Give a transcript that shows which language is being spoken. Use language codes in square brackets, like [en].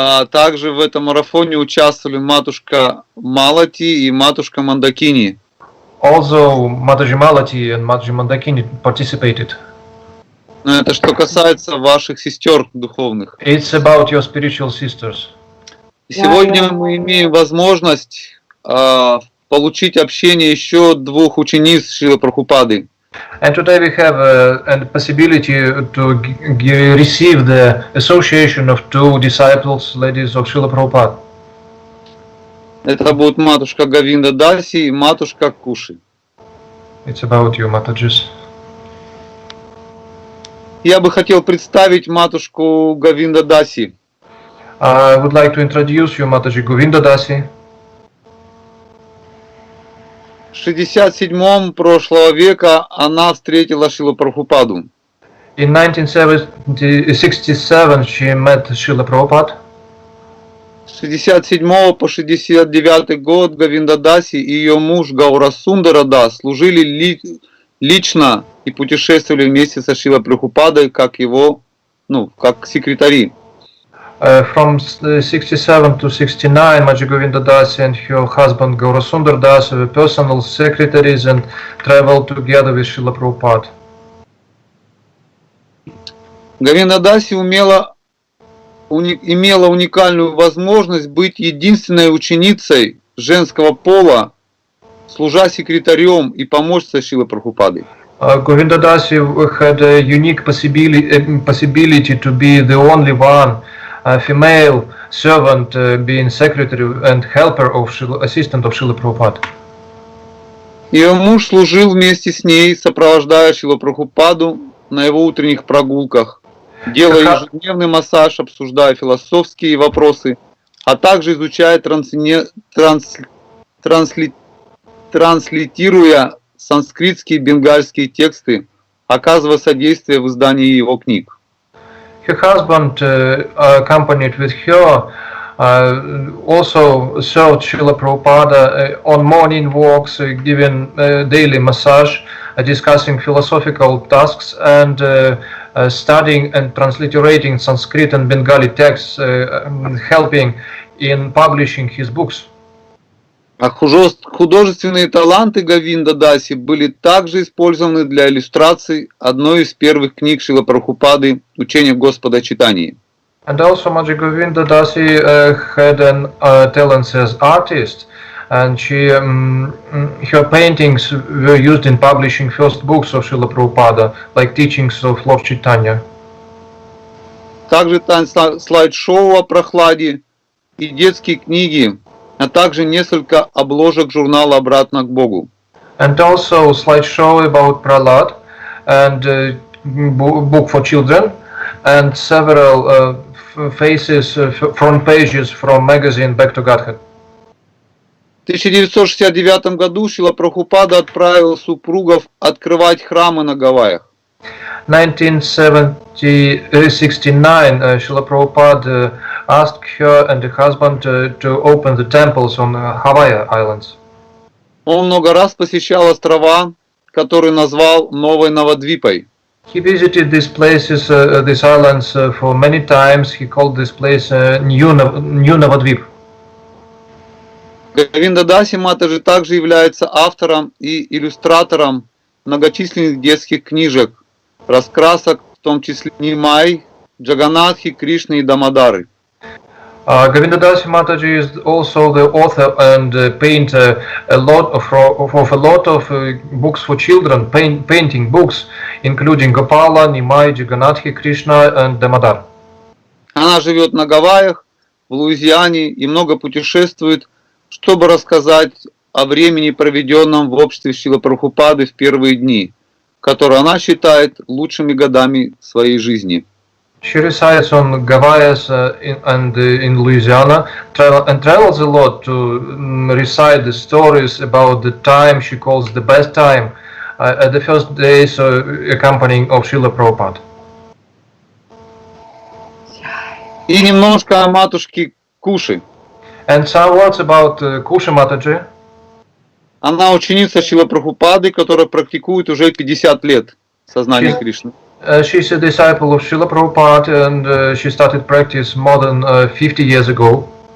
[ru] Также в этом марафоне участвовали матушка Малати и матушка Мандакини. [en] Also, Mataji Malati and Mataji Mandakini participated. [ru] Это что касается ваших сестер духовных. [en] It's about your spiritual sisters. [ru] Сегодня мы имеем возможность получить общение еще двух учениц Шрилы Прабхупады. [en] And today we have a possibility to receive the association of two disciples, ladies of Srila Prabhupada. [ru] Это будет матушка Говинда Даси и матушка Куши. [en] It's about you, Matajis. [ru] Я бы хотел представить матушку Говинда Даси. [en] I would like to introduce you, Mataji Govinda Dasi. [ru] В 67-м прошлого века она встретила Шрилу Прабхупаду. [en] In 1967 she met Srila Prabhupada. [ru] С 67 по 69 год Говинда Даси и ее муж Гаурасундара Дас служили лично и путешествовали вместе со Шрилой Прабхупадой как его, как секретари. [en] From 67 to 69, Maji Govinda Dasi and her husband Gaurasundar Das were personal secretaries and traveled together with Srila Prabhupada. [ru] Говинда Даси имела уникальную возможность быть единственной ученицей женского пола, служа секретарем и помощницей Шрилы Прабхупады. [en] Govinda Dasi had a unique possibility to be the only one female servant, being secretary and helper of assistant of Srila Prabhupada. [ru] Ее муж служил вместе с ней, сопровождая Шрилу Прабхупаду на его утренних прогулках, делая ежедневный массаж, обсуждая философские вопросы, а также изучая, транслитерируя санскритские и бенгальские тексты, оказывая содействие в издании его книг. [en] Her husband, accompanied with her, also served Srila Prabhupada on morning walks, giving daily massage, discussing philosophical tasks, and studying and transliterating Sanskrit and Bengali texts, helping in publishing his books. [ru] А художественные таланты Говинда Даси были также использованы для иллюстраций одной из первых книг Шрилы Прабхупады «Учение Господа Чайтаньи». [en] And also Maji Govinda Dasi had an talent as artist, and her paintings were used in publishing first books of Srila Prabhupada, like teachings of Lord Chaitanya. [ru] Также слайд-шоу о прохладе и детские книги, а также несколько обложек журнала «Обратно к Богу». [en] And also slideshow about Prahlad and book for children, and several faces, front pages from magazine Back to Godhead. [ru] В 1969 году Шрила Прабхупада отправил супругов открывать храмы на Гавайях. [en] 1969, Srila Prabhupada asked her and her husband to open the temples on Hawaii Islands. [ru] Он много раз посещал острова, которые назвал Новой Навадвипой. [en] He visited these places, these islands, for many times. He called this place New Navadvip. [ru] Говинда Даси Матаджи также является автором и иллюстратором многочисленных детских книжек, раскрасок, в том числе Нимай, Джаганатхи, Кришны и Дамодары. [en] Govinda Dasi Mataji is also the author and painter of a lot of books for children, painting books, including Gopala, Nimai, Jagannathi, Krishna and Damodar. [ru] Она живет на Гавайях, в Луизиане и много путешествует, чтобы рассказать о времени, проведенном в обществе Шрилы Прабхупады в первые дни, которые она считает лучшими годами своей жизни. [en] She resides on Gavayas and in Louisiana and travels a lot to recite the stories about the time she calls the best time at the first days accompanying of Srila Prabhupada. [ru] И немножко о матушке Куши. [en] And some words about Kusha Mataji. [ru] Она ученица Шрилы Прабхупады, которая практикует уже 50 лет сознание Кришны. [en] She's a disciple of Srila Prabhupada and she started practice more than 50 years ago.